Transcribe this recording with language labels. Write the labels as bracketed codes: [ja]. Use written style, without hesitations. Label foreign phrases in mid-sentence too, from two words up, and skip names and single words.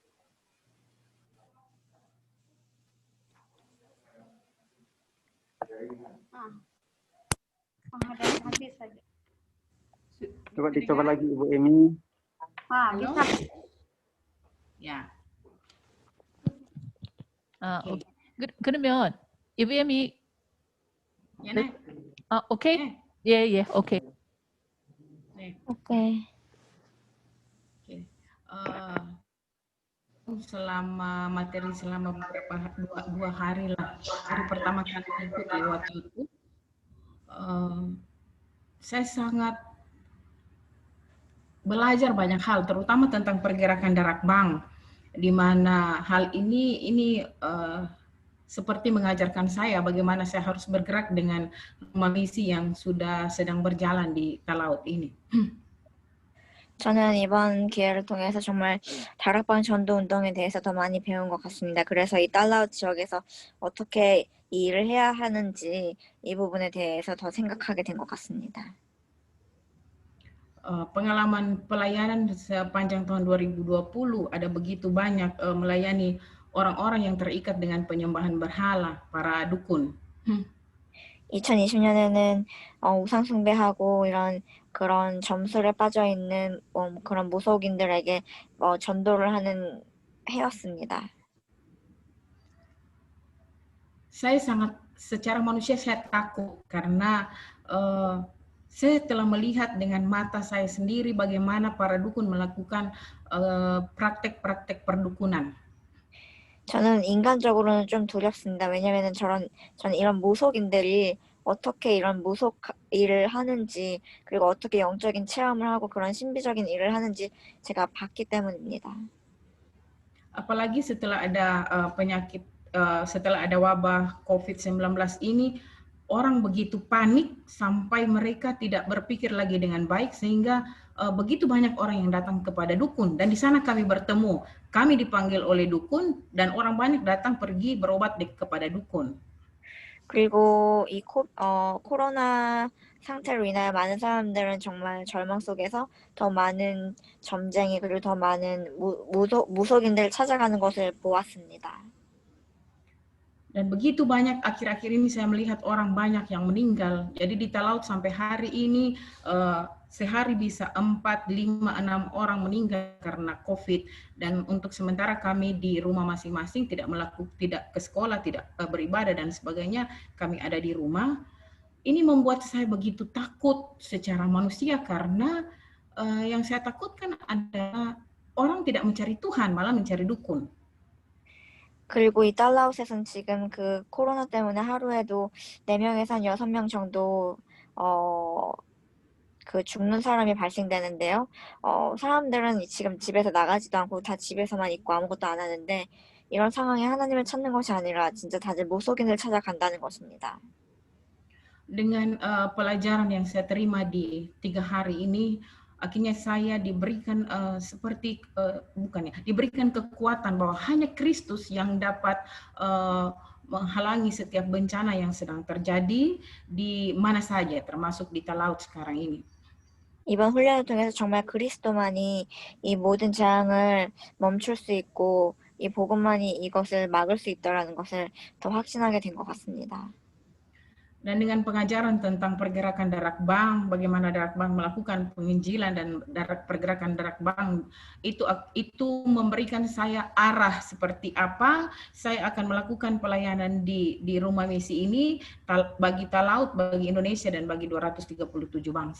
[id] Habis saja. Coba dicoba lagi Ibu Emi. Bisa. Ya. [ko] 오케이. 그러면 이브 에미 네. 오케이? 예, 오케이. 네. 오케이. [id] Selama beberapa dua hari lah. Hari pertama kali ikut ya waktu itu, saya sangat belajar banyak hal, terutama tentang pergerakan darat bank, di mana hal ini seperti mengajarkan saya bagaimana saya harus bergerak dengan misi yang sudah sedang berjalan di Talaut ini. [ko] 저는 이번 기회를 통해서 정말 다락방 전도 운동에 대해서 더 많이 배운 것 같습니다. 그래서 이 달라웃 지역에서 어떻게 이 일을 해야 하는지 이 부분에 대해서 더 생각하게 된 것 같습니다. [id] Pengalaman pelayanan sepanjang tahun 2020 ada begitu banyak melayani orang-orang yang terikat dengan penyembahan berhala, para dukun. [ko] 2020년에는 우상 숭배하고 그런 점술에 빠져 있는 그런 무속인들에게 전도를 하는 해였습니다. [id] Saya secara manusia saya takut karena saya telah melihat dengan mata saya sendiri bagaimana para dukun melakukan praktek-praktek perdukunan. [ko] 저는 인간적으로는 좀 두렵습니다. 왜냐하면 저는 이런 무속인들이 어떻게 이런 무속 일을 하는지, 그리고 어떻게 영적인 체험을 하고 그런 신비적인 일을 하는지 제가 봤기 때문입니다. [id] Apalagi setelah ada setelah ada wabah COVID-19 ini, orang begitu panik sampai mereka tidak berpikir lagi dengan baik, sehingga begitu banyak orang yang datang kepada dukun, dan di sana kami bertemu. Kami dipanggil oleh dukun dan orang banyak datang pergi berobat kepada dukun. [ko] 그리고 이 코로나 상태로 인하여 많은 사람들은 정말 절망 속에서 더 많은 점쟁이 그리고 더 많은 무속인들을 찾아가는 것을 보았습니다. [id] Dan begitu banyak akhir-akhir ini saya melihat orang banyak yang meninggal. Jadi di Talaut sampai hari ini sehari bisa 4, 5, 6 orang meninggal karena COVID. Dan untuk sementara kami di rumah masing-masing tidak ke sekolah, tidak beribadah dan sebagainya. Kami ada di rumah. Ini membuat saya begitu takut secara manusia karena yang saya takutkan adalah orang tidak mencari Tuhan, malah mencari dukun. [ko] 그리고 이 달라웃에서는 지금 그 코로나 때문에 하루에도 4명에서 한 6명 정도 그 죽는 사람이 발생되는데요. 사람들은 지금 집에서 나가지도 않고 다 집에서만 있고 아무것도 안 하는데 이런 상황에 하나님을 찾는 것이 아니라 진짜 다들 무속인을 찾아간다는 것입니다. [id] Dengan pelajaran yang saya terima di 3 hari ini, akhirnya saya diberikan diberikan kekuatan bahwa hanya Kristus yang dapat menghalangi setiap bencana yang sedang terjadi di mana saja, termasuk di laut sekarang ini. [ko] 이번 훈련을 통해서 정말 그리스도만이 이 모든 재앙을 멈출 수 있고 이 복음만이 이것을 막을 수 있다라는 것을 더 확신하게 된 것 같습니다. [id] Dan dengan pengajaran tentang pergerakan darak bang, bagaimana darak bang melakukan penginjilan dan pergerakan darak bang, itu memberikan saya arah seperti apa saya akan melakukan pelayanan di rumah misi ini bagi Talaut, bagi Indonesia dan bagi 237 bangsa.